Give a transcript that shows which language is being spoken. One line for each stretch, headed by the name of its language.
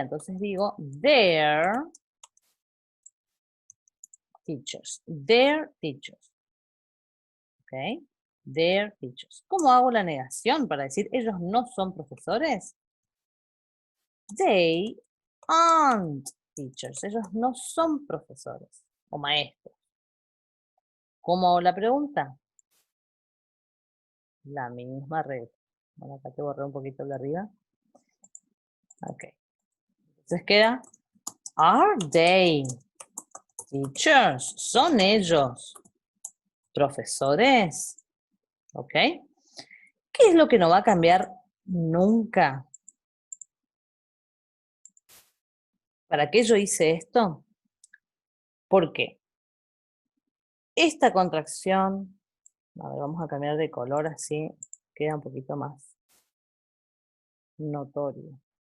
Spanish: Entonces digo,
English: their teachers. Their teachers. ¿Ok? Their teachers.
Spanish: ¿Cómo hago la negación para decir ellos no son profesores?
English: They aren't teachers.
Spanish: Ellos no son profesores o maestros. ¿Cómo hago la pregunta? La misma regla. Bueno, acá te borré un poquito de arriba. Ok. Entonces queda,
English: are they teachers?
Spanish: ¿Son ellos profesores? ¿Ok? ¿Qué es lo que no va a cambiar nunca? ¿Para qué yo hice esto? Porque esta contracción, a ver, vamos a cambiar de color así, queda un poquito más notorio.